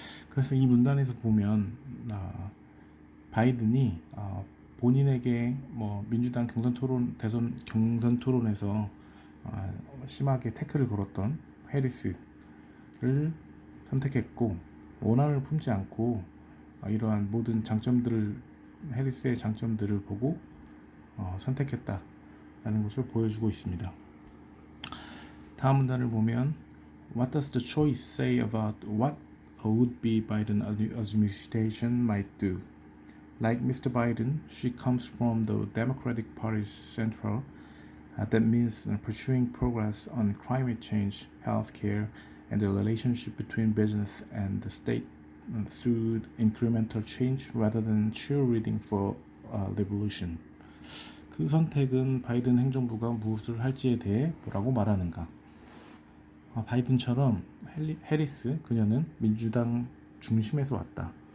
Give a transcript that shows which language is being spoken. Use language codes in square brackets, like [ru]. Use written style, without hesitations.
[ko] 그래서 이 문단에서 보면 바이든이 본인에게 민주당 대선 경선 토론에서 심하게 태클을 걸었던 해리스를 선택했고, 원한을 품지 않고 이러한 모든 해리스의 장점들을 보고 선택했다라는 것을 보여주고 있습니다. 다음 문단을 보면 [en] What does the choice say about what a would-be Biden administration might do? Like Mr. Biden, she comes from the Democratic Party's central. That means pursuing progress on climate change, healthcare, and the relationship between business and the state through incremental change rather than cheerleading for revolution. [ko] 그 선택은 바이든 행정부가 무엇을 할지에 대해 뭐라고 말하는가? 바이든처럼 해리스, 그녀는 민주당 중심에서 왔다.